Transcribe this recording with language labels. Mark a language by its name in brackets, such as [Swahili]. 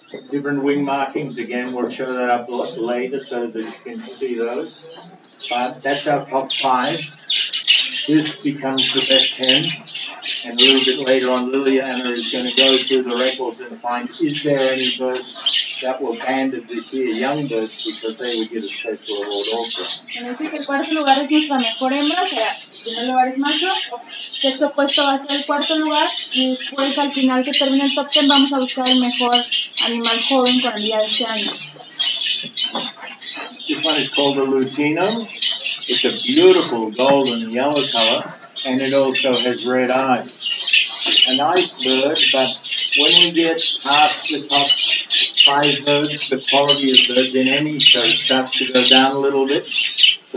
[English] Different wing markings, again, we'll show that up later so that you can see those. But that's our top 5. This becomes the best hen. And a little bit later on, Liliana is going to go through the records and find, is there any birds that were banded this year, young birds, because they would get a special award also. [Spanish] Dice que el cuarto lugar es nuestra mejor hembra, o sea, el primer lugar es macho, sexto puesto va a ser el cuarto lugar, y después al final que termine el top 10 vamos a buscar el mejor animal joven con el día de este año. [English] This one is called a Lutino. It's a beautiful golden yellow color, and it also has red eyes. A nice bird, but when we get past the top 5 birds, the quality of birds in any show starts to go down a little bit. So